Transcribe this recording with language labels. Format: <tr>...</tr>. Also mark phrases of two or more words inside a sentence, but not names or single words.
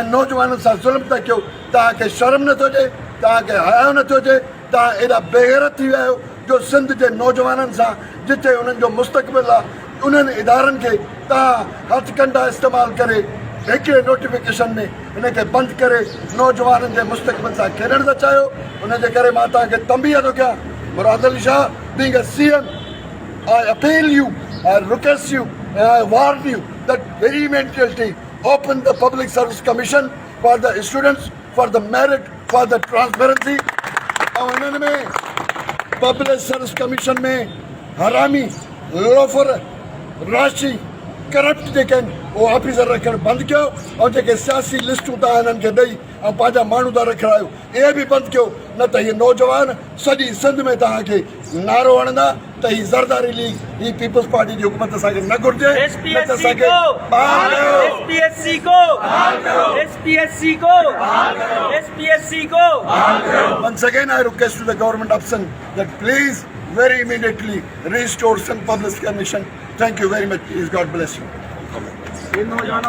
<sd>नौजवाननि सां ज़ुल्म था कयो तव्हांखे शर्म नथो अचे तव्हांखे हयाउ नथो अचे तव्हां एॾा बेग़ैरत थी विया आहियो जो सिंध जे नौजवाननि सां जिथे उन्हनि जो मुस्तक़बिल आहे उन्हनि इदारनि खे तव्हां हथ कंडा इस्तेमालु करे हिकिड़े नोटिफिकेशन में हिनखे बंदि करे नौजवाननि जे मुस्तक़बिल सां खेॾणु था चाहियो उनजे करे मां तव्हांखे तंबीह थो कयां मुराद अली शाह</sd> <en>being a CM I appeal you, I request you, and I warn you that very immediately open the Public Service Commission for the students, for the merit, for the transparency.</en> <sd>और इन्हनि में पब्लिक सर्विस कमीशन में हरामी लोफर राशि करप्ट जेके आहिनि उहो ऑफिसर रखणु बंदि कयो ऐं जेके सियासी लिस्टूं तव्हां हिननि खे ॾेई ऐं पंहिंजा माण्हू था रखायो इहे बि बंदि कयो न त इहे नौजवान सॼी सिंध में तव्हांखे नारो हणंदा त ही ज़रदारी लीग ही पीपल्स पार्टी जी हुकूमत असांखे न घुरिजे</sd> <en>Once again I request to the government of Sindh that please very immediately restore Sindh Public Commission. Thank you very much. Please God bless you.</en>